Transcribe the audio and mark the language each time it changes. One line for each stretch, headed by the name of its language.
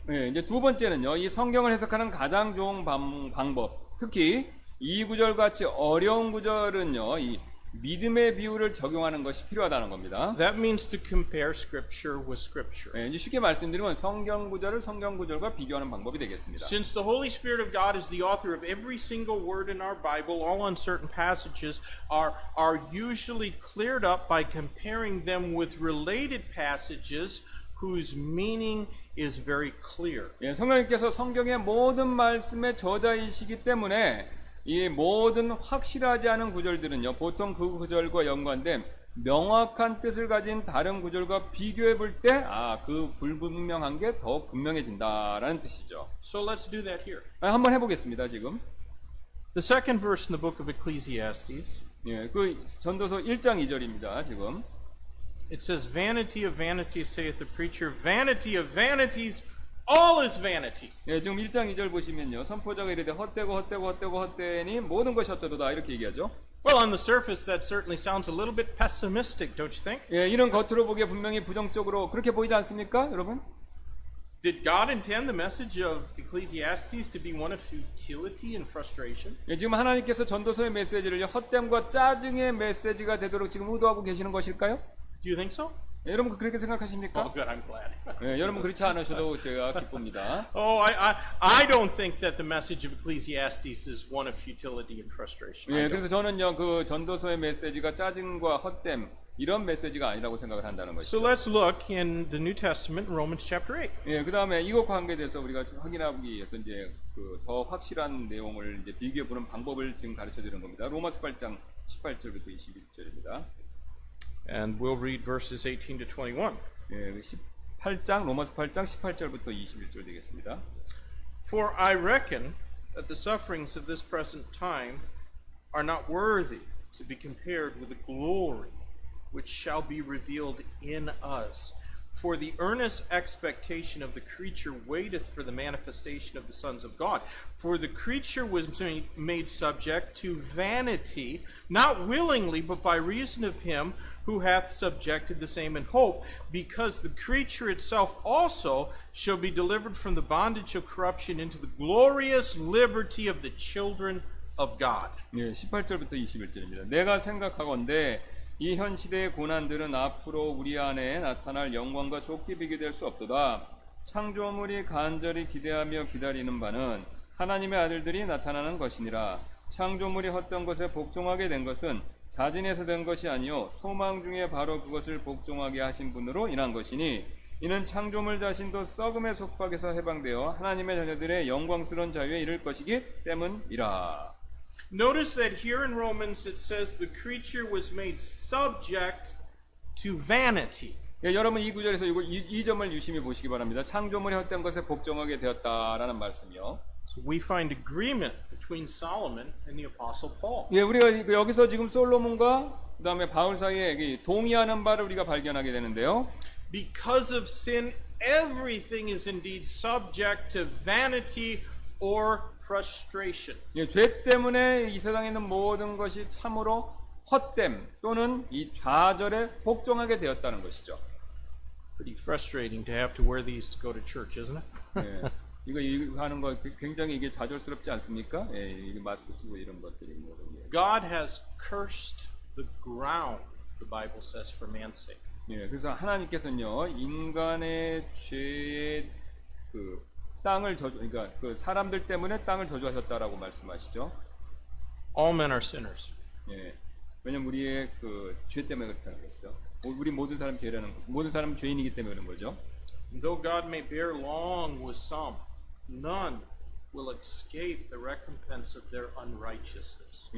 Korean: 예, 이제 두 번째는요, 이 성경을 해석하는 가장 좋은 방법, 특히 이 구절 같이 어려운 구절은요, 이 믿음의 비유를 적용하는 것이 필요하다는 겁니다.
English: That means to compare Scripture with Scripture.
Korean: 예, 이제 쉽게 말씀드리면 성경 구절을 성경 구절과 비교하는 방법이 되겠습니다.
English: Since the Holy Spirit of God is the author of every single word in our Bible, all uncertain passages are usually cleared up by comparing them with related passages whose meaning is very clear.
Korean: 예, 성령님께서 성경의 모든 말씀의 저자이시기 때문에 이 모든 확실하지 않은 구절들은요, 보통 그 구절과 연관된 명확한 뜻을 가진 다른 구절과 비교해 볼 때, 그 불분명한 게 더 분명해진다라는 뜻이죠.
English: So let's do that here.
Korean: 한번 해보겠습니다, 지금.
English: The second verse in the book of Ecclesiastes,
Korean: 예, 그 전도서 1장 2절입니다, 지금.
English: it says, Vanity of vanities, saith the preacher, vanity of vanities, all is vanity.
Korean: 예, 지금 1장 2절 보시면요, 선포자가 이르되 헛되니 모든 것이 헛되도다 이렇게 얘기하죠.
English: Well, on the surface, that certainly sounds a little bit pessimistic, don't you think?
Korean: 예, 이런 겉으로 보기에 분명히 부정적으로 그렇게 보이지 않습니까, 여러분?
English: Did God intend the message of Ecclesiastes to be one of futility and frustration?
Korean: 예, 지금 하나님께서 전도서의 메시지를 헛됨과 짜증의 메시지가 되도록 지금 의도하고 계시는 것일까요?
English: Do you think so?
Korean: 예, 여러분 그렇게 생각하십니까?
English: Oh, good, I'm glad.
Korean: 예, 여러분 그렇지 않으셔도 제가 기쁩니다.
English: Oh, I don't think that the message of Ecclesiastes is one of futility and frustration. I
Korean: 예,
English: don't.
Korean: 그래서 저는요 그 전도서의 메시지가 짜증과 헛됨 이런 메시지가 아니라고 생각을 한다는
English: So
Korean: 것이죠.
English: let's look in the New Testament, Romans chapter 8.
Korean: 예, 그 다음에 이것과 관계돼서 우리가 확인하기 위해서 이제 그 더 확실한 내용을 이제 비교해 보는 방법을 지금 가르쳐 드리는 겁니다. 로마서 8장 18절부터 21절입니다.
English: And we'll read verses 18 to 21.
Korean: 예, 18장 로마서 8장 18절부터 21절 되겠습니다.
English: For I reckon that the sufferings of this present time are not worthy to be compared with the glory which shall be revealed in us. For the earnest expectation of the creature waiteth for the manifestation of the sons of God. For the creature was made subject to vanity, not willingly, but by reason of him who hath subjected the same in hope, because the creature itself also shall be delivered from the bondage of corruption into the glorious liberty of the children of God.
Korean: 예, 18절부터 21절입니다. 내가 생각하건대 이 현 시대의 고난들은 앞으로 우리 안에 나타날 영광과 좋게 비교될 수 없도다. 창조물이 간절히 기대하며 기다리는 바는 하나님의 아들들이 나타나는 것이니라. 창조물이 헛된 것에 복종하게 된 것은 자진해서 된 것이 아니요 소망 중에 바로 그것을 복종하게 하신 분으로 인한 것이니 이는 창조물 자신도 썩음의 속박에서 해방되어 하나님의 자녀들의 영광스러운 자유에 이를 것이기 때문이라.
English: Notice that here in Romans it says the creature was made subject to vanity.
Korean: 예, 여러분 이 구절에서 이 점을 유심히 보시기 바랍니다. 창조물이 헛된 것에 복종하게 되었다라는 말씀이요.
English: So we find agreement between Solomon and the Apostle Paul.
Korean: 예, 우리가 여기서 지금 솔로몬과 그다음에 바울 사이에 동의하는 바를 우리가 발견하게 되는데요.
English: Because of sin, everything is indeed subject to vanity or frustration.
Korean: 예, 죄 때문에 이 세상에 있는 모든 것이 참으로 헛됨 또는 이 좌절에 복종하게 되었다는 것이죠.
English: Pretty frustrating to have to wear these to go to church, isn't it?
Korean: 예, 이거 하는 거 굉장히 이게 좌절스럽지 않습니까? 예, 이게 마스크 쓰고 이런 것들이 모든 게.
English: God has cursed the ground, the Bible says, for man's sake.
Korean: 예, 그래서 하나님께서는요 인간의 죄의 그 땅을 그러니까 그 사람들 때문에 땅을 저주하셨다라고 말씀하시죠.
English: All men are sinners.
Korean: 예, 왜냐면 우리의 그 죄 때문에 그렇다는 것이죠. 우리 모든 사람 죄인이기 때문에 그런 거죠.
English: Though God may bear long with some, none will escape the recompense of their unrighteousness.